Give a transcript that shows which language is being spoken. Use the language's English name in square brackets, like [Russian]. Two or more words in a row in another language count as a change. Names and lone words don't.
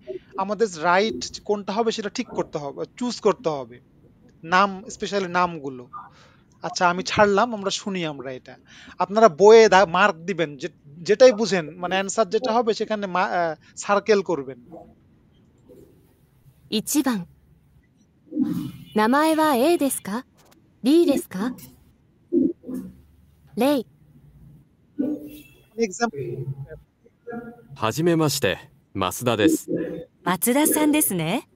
[Bangla] আমাদের রাইট কোনটা হবে সেটা ঠিক করতে হবে, চুজ করতে হবে। নাম, স্পেশালি নামগুলো। আচ্ছা, আমি ছাড়লাম, আমরা শুনি। আমরা এটা আপনারা বইয়ে মার্ক দিবেন, যেটাই বুঝেন, মানে অ্যান্সার যেটা হবে সেখানে সার্কেল করবেন। [Japanese] 1 番、名前は A ですか B ですかレイ、 [Bangla] এক্সাম্পল, [Japanese] はじめまして、増田です。松田さんですね。